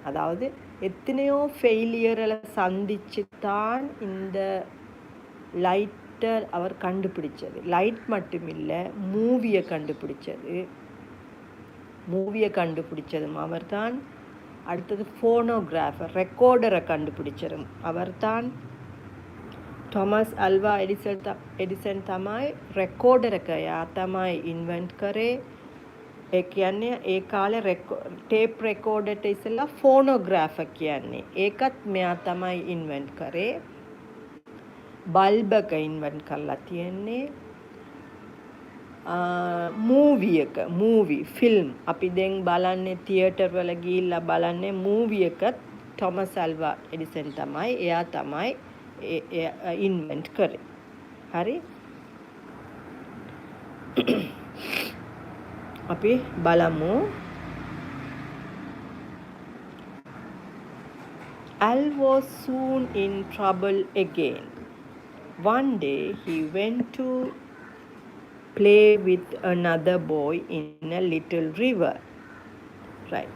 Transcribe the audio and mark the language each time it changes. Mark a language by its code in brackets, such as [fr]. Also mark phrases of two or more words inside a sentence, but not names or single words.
[ta] அதாவது எத்தனையோ ஃபெயிலியரை சந்திச்சு தான் இந்த லைட்டர் அவர் கண்டுபிடிச்சது. லைட் மட்டும் இல்லை, மூவியை கண்டுபிடிச்சதும் அவர் தான். அடுத்தது ஃபோனோகிராஃபர், ரெக்கார்டரை கண்டுபிடிச்சதும் அவர் தான். [si] Thomas Alva Edison තමයි රෙකෝඩරක යා තමයි ඉන්වෙන්ට් කරේ. ඒ කියන්නේ ඒ කාලේ [en] tape recorder [si] ඉස්සෙල්ලා ෆෝනෝග්‍රාෆර් කියන්නේ. ඒකත් මෙයා තමයි ඉන්වෙන්ට් කරේ. බල්බ් එක ඉන්වෙන්ට් කරලා තියෙන්නේ. [en] movie film [si] අපි දැන් බලන්නේ තියටර් වල ගිහිල්ලා බලන්නේ මූවි එකත් Thomas Alva Edison තමයි. එයා තමයි ඉන්වෙන්ට් කරේ. හරි. අපි බලමු. [en] Al was soon in trouble again. One day he went to play with another boy in a little river. Right.